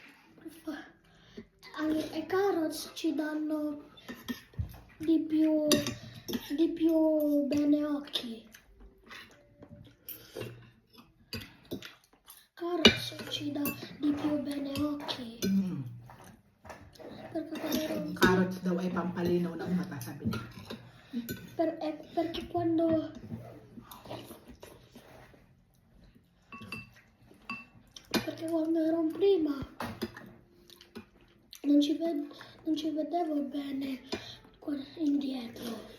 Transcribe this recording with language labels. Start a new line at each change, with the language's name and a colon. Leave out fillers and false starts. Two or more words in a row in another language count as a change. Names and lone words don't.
Italian: E carrots ci danno di più bene occhi. Carrots ci dà di più bene occhi. Mm. Perché quando
Filipino: Ang carrots daw ay pampalinaw ng mata, sabi niya.
Italian: perché quando ero prima non ci vedevo bene indietro.